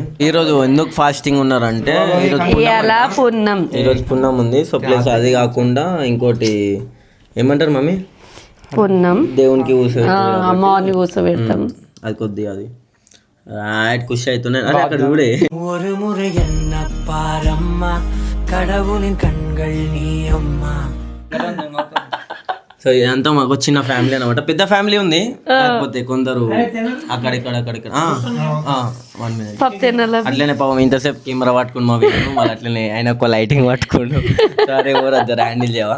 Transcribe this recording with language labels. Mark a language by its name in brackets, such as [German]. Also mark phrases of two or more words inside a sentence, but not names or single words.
[Telugu] ఈ రోజు ఎందుకు ఫాస్టింగ్ ఉన్నారంటే ఇవాళ పున్నం. ఈరోజు పున్నం ఉంది. [English] so plus [Telugu] అది కాకుండా ఇంకోటి ఏమంటారు మమ్మీ, పున్నం దేవునికి అమ్మవారిని కూర్చోబెడతాం. అది కొద్దిగా అది రైట్ ఖుషి అవుతున్నాయి. అరే అక్కడ చూడే [Tamil] ஒரு முறை என்ன பாரம்மா கடவுளின் கண்கள் நீ అమ్మా. [Telugu] సో ఇదంతా మాకు చిన్న ఫ్యామిలీ అనమాట. పెద్ద ఫ్యామిలీ ఉంది, కాకపోతే కొందరు అక్కడిక్కడ 1 minute పప్పు తినాల. అట్లనే పాపం ఇంతసేపు కెమెరా పట్టుకుని మా వీళ్ళు మళ్ళీ అట్లనే ఆయన ఒక లైటింగ్ పట్టుకోండు. సరే ఎవరు అద్దరు హ్యాండిల్ చేయవా?